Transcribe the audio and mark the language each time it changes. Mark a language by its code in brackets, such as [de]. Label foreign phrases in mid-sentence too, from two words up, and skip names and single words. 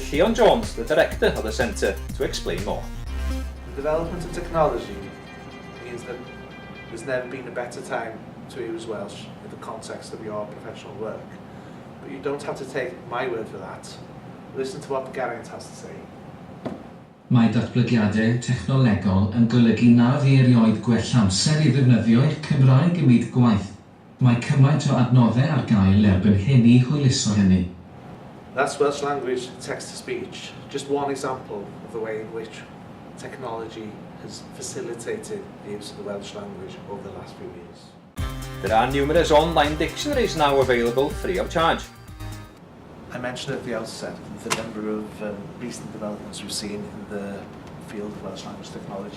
[en] Lleon Jones, the director of the centre, to explain more. The development of technology means that there's never been a better time to use Welsh in the context of your professional work. But you don't have to take my word for that. Listen to what Geraint has to say. [cy] Mae datblygiadau technolegol yn golygu na fi erioed gwell amser I ddefnyddio'r Cymraeg ymwneud gwaith. Mae cymaint o adnoddau ar gael erbyn hyn I hwyluso hynny. [en] That's Welsh language text-to-speech, just one example of the way in which technology has facilitated the use of the Welsh language over the last few years. There are numerous online dictionaries now available free of charge. I mentioned at the outset the number of recent developments we've seen in the field of Welsh language technology.